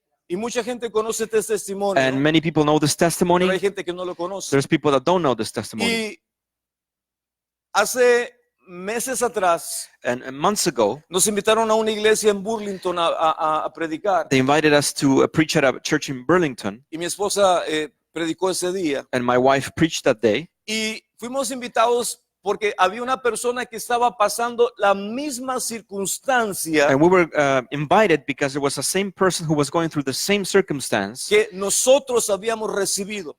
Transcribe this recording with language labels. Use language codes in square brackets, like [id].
[es] Y mucha gente conoce este testimonio, [en] And many people know this [es] pero hay [en] testimony. [es] gente que no lo conoce. [en] There's people that don't know this testimony. [es] Y hace meses atrás [en] And months ago, [es] nos invitaron a una iglesia en Burlington a predicar. [en] they invited us to preach at a church in Burlington, [es] Y mi esposa predicó ese día. [en] and my wife preached that day. [es] Y fuimos invitados porque había una persona que estaba pasando la misma circunstancia [en] And we were invited because there was the same person who was going through the same circumstance [es] que nosotros habíamos recibido.